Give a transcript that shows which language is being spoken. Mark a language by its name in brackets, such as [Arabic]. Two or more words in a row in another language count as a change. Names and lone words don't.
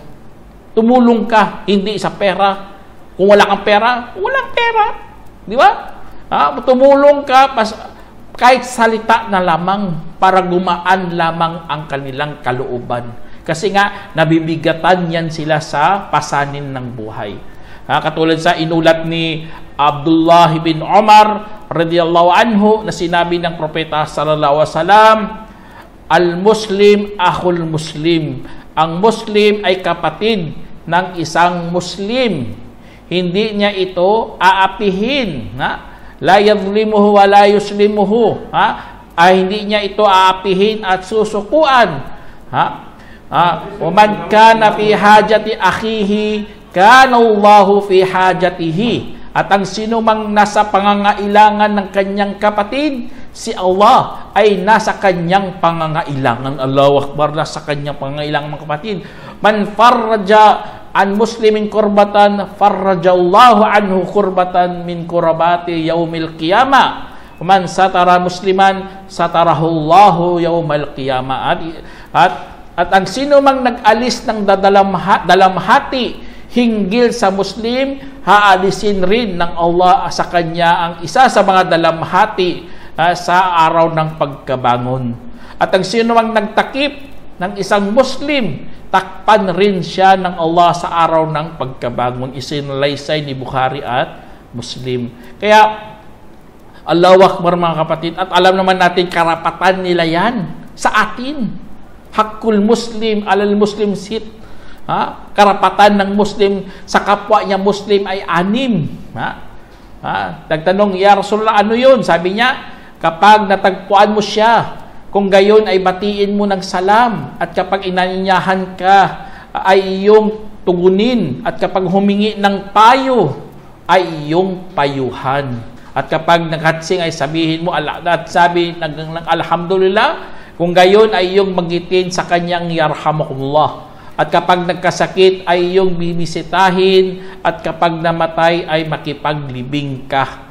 [Filipino] Tumulong ka, hindi sa pera. Kung wala kang pera, walang pera. Di ba? Tumulong ka kahit salita na lamang para gumaan lamang ang kanilang kalooban. Kasi nga, nabibigatan yan sila sa pasanin ng buhay. Katulad sa inulat ni Abdullah bin Umar [Arabic] رضي الله عنه [Filipino] na sinabi ng propeta [Arabic] صلى الله عليه وسلم, المسلم أخو المسلم. [Filipino] Ang muslim ay kapatid ng isang muslim. Hindi niya ito aapihin. [Arabic] لا يظلمه ولا يسلمه. [Filipino] Hindi niya ito aapihin at susukuan. [Arabic] ومن كان في حاجة أخيه كان الله في حاجته. [Filipino] At ang sino mang nasa pangangailangan ng kanyang kapatid, si Allah ay nasa kanyang pangangailangan. [Arabic] الله أكبر, [Filipino] nasa kanyang pangangailangan mga kapatid. [Arabic] من فرج عن مسلم كربة فرج الله عنه كربة من كربات يوم القيامة. من ستر مسلما ستره الله يوم القيامة. [Filipino] At ang sino mang nag-alis ng dalamhati hinggil sa Muslim, haalisin rin ng Allah sa kanya ang isa sa mga dalamhati sa araw ng pagkabangon. At ang sino mang nagtakip ng isang Muslim, takpan rin siya ng Allah sa araw ng pagkabangon. Isinalaysay ni Bukhari at Muslim. Kaya, [Arabic] الله أكبر [Filipino] mga kapatid, at alam naman natin karapatan nila yan sa atin. [Arabic] حق المسلم على المسلم ست. [Filipino] Karapatan ng Muslim sa kapwa niya Muslim ay 6. Nagtanong, [Arabic] يا رسول الله, [Filipino] ano yun? Sabi niya, kapag natagpuan mo siya, kung gayon ay batiin mo ng salam, at kapag inanyahan ka ay iyong tugunin, at kapag humingi ng payo ay iyong payuhan, at kapag naghatsing ay sabihin mo at sabi ng alhamdulillah, kung gayon ay iyong magitin sa kanyang yarhamukumullah, at kapag nagkasakit ay iyong binisitahin, at kapag namatay ay makipaglibing ka.